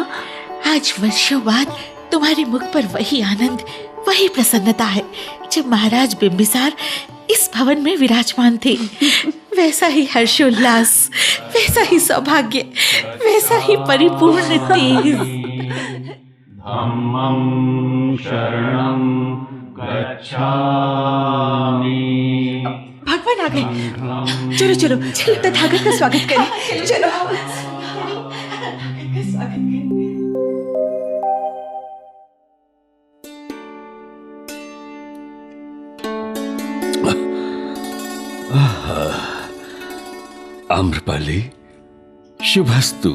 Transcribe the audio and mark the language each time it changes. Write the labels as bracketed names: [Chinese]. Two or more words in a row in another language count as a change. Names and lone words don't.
[Hindi] आज वर्षों बाद तुम्हारे मुख पर वही आनंद, वही प्रसन्नता है जब महाराज बिंबिसार इस भवन में विराजमान थे। वैसा ही हर्षोल्लास, वैसा ही सौभाग्य, वैसा ही परिपूर्ण तेज। [Pali] धम्मं शरणं गच्छामि। [Hindi] भगवान आ गए। चलो चलो, तथागत का स्वागत करें। चलो। आम्रपाली, शुभस्तु।